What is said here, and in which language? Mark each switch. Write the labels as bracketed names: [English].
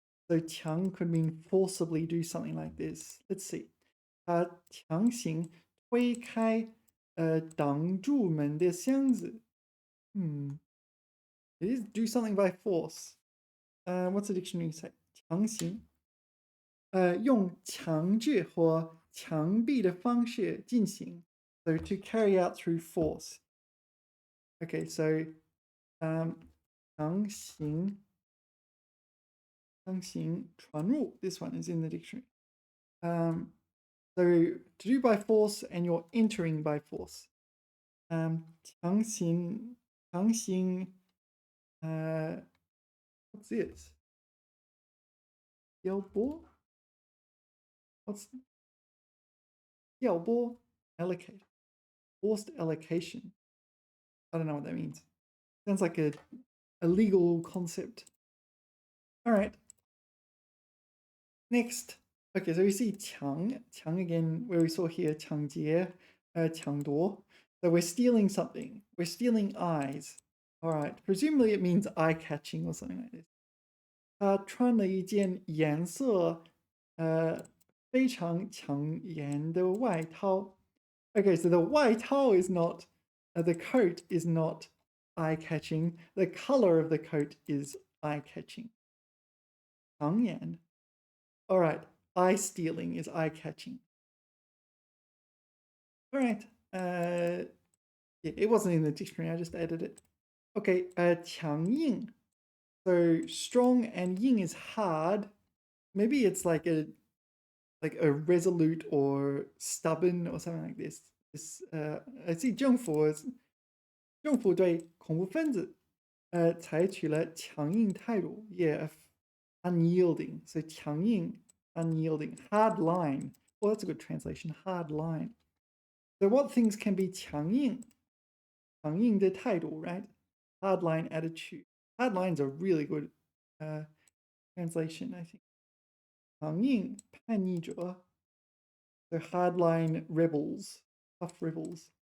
[English] So 强 could mean forcibly do something like this. [Chinese] Let's see. 强行推开挡住门的箱子. [English] It is do something by force. What's the dictionary say? [Chinese] 强行用强制或强逼的方式进行. [English] So to carry out through force. Okay, so 强行传入. This one is in the dictionary. So to do by force and you're entering by force. 强行 what's this? 调拨 What's 调拨 allocate. Forced allocation. I don't know what that means. Sounds like a legal concept. All right. Next. Okay, so we see 抢 again, where we saw here 抢劫, 抢夺. So we're stealing something. We're stealing eyes. All right. Presumably it means eye-catching or something like this. [Chinese] 他穿了一件颜色非常抢眼的外套. [English] Okay, so the 外套 is not, the coat is not eye-catching. The color of the coat is eye-catching. [Chinese] 抢眼. [English] All right, eye stealing is eye-catching. All right, yeah, it wasn't in the dictionary, I just added it. Okay, 强硬.So strong and yin is hard. Maybe it's like a resolute or stubborn or something like this. [Chinese] I see 政府对恐怖分子 [English] 采取了强硬态度 yeah unyielding so 强硬 unyielding hard line well that's a good translation hard line so what things can be 强硬的态度 right hard line attitude hard line's a really good translation I think 强硬叛逆者 so hardline rebels tough rebels